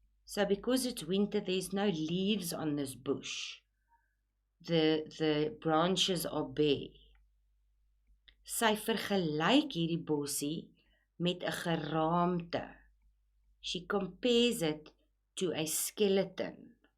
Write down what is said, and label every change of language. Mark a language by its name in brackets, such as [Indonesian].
[English] So because it's winter, there's no leaves on this bush. The branches are bare. [Afrikaans] Sy vergelyk hierdie bossie met 'n geraamte. [English] She compares it to a skeleton.